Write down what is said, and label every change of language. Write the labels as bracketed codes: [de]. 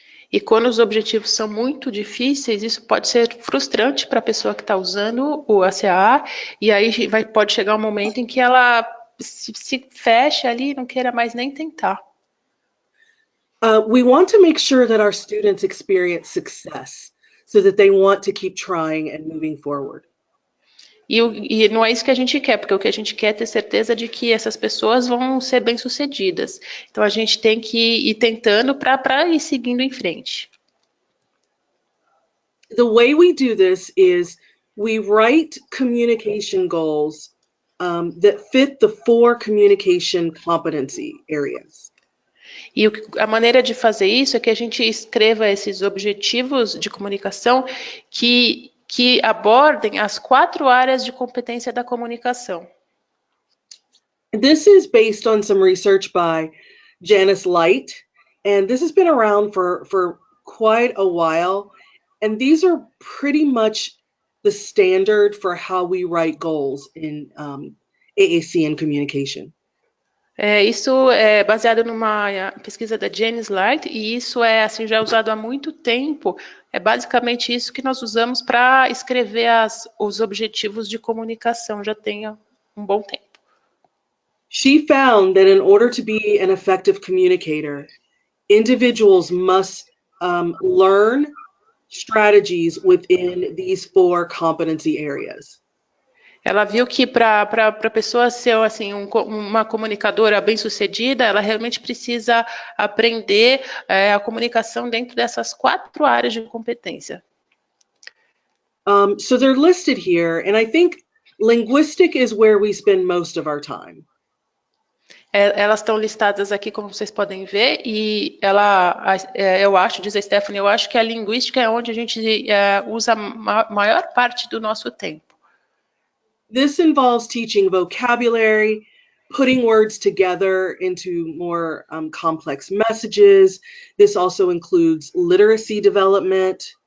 [pt] E quando os objetivos são muito difíceis, isso pode ser frustrante para a pessoa que está usando o CAA, e aí pode chegar um momento em que ela se fecha ali e não queira mais nem tentar. [en] We want to make sure that our students experience success so that they want to keep trying and moving forward. [pt] E não é isso que a gente quer, porque o que a gente quer é ter certeza de que essas pessoas vão ser bem-sucedidas. Então, a gente tem que ir tentando para ir seguindo em frente. [en] The way we do this is we write communication goals that fit the 4 communication competency areas. [pt] E a maneira de fazer isso é que a gente escreva esses objetivos de comunicação que abordem as 4 áreas de competência da comunicação. [en] This is based on some research by Janice Light, and this has been around for quite a while, and these are pretty much the standard for how we write goals in AAC and communication. [pt] Isso é baseado numa pesquisa da Janice Light, e isso é assim, já usado há muito tempo. É basicamente isso que nós usamos para escrever os objetivos de comunicação, já tem um bom tempo. [en] She found that in order to be an effective communicator, individuals must learn strategies within these 4 competency areas. [pt] Ela viu que para a pessoa ser assim, uma comunicadora bem-sucedida, ela realmente precisa aprender a comunicação dentro dessas 4 áreas de competência. [en] So they're listed here, and I think linguistic is where we spend most of our time. [pt] Elas estão listadas aqui, como vocês podem ver, e eu acho, diz a Stephanie, eu acho que a linguística é onde a gente usa a maior parte do nosso tempo. [en] This involves teaching vocabulary, putting words together into more complex messages. This also includes literacy development.